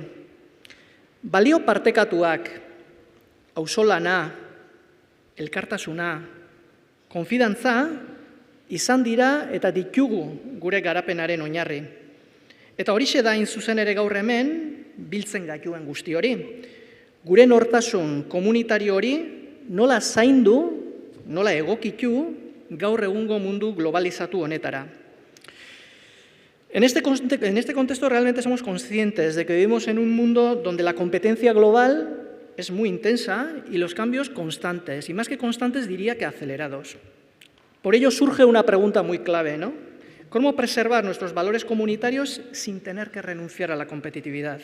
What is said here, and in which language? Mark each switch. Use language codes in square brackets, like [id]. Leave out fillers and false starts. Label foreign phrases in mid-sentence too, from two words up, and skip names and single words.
[eu] Balio partekatuak, auzolana, elkartasuna, konfidantza, izan dira eta ditugu gure garapenaren oinarri. Eta horixe da zuzen ere gaur hemen, biltzen gaituen guzti hori. Gure nortasun komunitario hori nola zaindu, nola egokitu gaur egungo mundu globalizatu honetara. [es] En este contexto realmente somos conscientes de que vivimos en un mundo donde la competencia global es muy intensa y los cambios constantes, y más que constantes diría que acelerados. Por ello surge una pregunta muy clave, ¿no? ¿Cómo preservar nuestros valores comunitarios sin tener que renunciar a la competitividad?